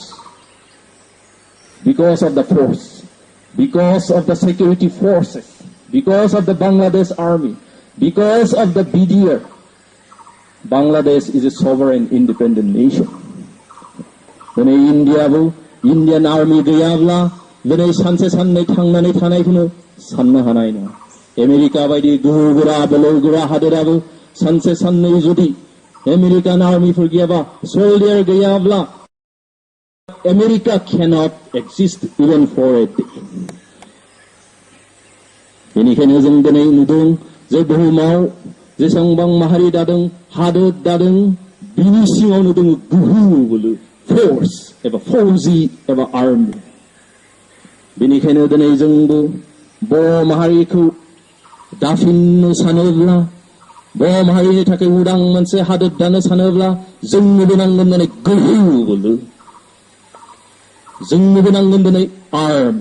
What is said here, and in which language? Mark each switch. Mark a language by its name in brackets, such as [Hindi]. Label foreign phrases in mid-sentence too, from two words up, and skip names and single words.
[English] Because of the force, because of the security forces, because of the Bangladesh army, because of the BDR, Bangladesh is a sovereign independent nation. When Indian army [Bodo] गैयाब्ला दिनै सानसे साननै थांनानै थानायखौनो साननो हानाय नङा. आमेरिका बायदि गोहो गोरा बोलो गोरा हादोराबो सानसे साननै जुदि [English] American army [Bodo] गैयाबा सोल्डियार गैयाब्ला [English] America cannot exist even for a day. [Bodo] बेनिखायनो जों दिनै नुदों जे बुहुमाव जेसेबां माहारि दादों हादोर दादों बिनि सिङावनो दङ गोहो बोलो फोर्स एबा फौजि एबा आर्मि. बेनिखायनो दिनै जोंबो बर' माहारिखौ दाफिननो सानोब्ला बर' माहारिनि थाखाय उदां मोनसे हादोर दानो सानोब्ला जोंनोबो नांगोन दिनै गोहो बोलो, जोंनोबो नांगोन दिनै आर्मि.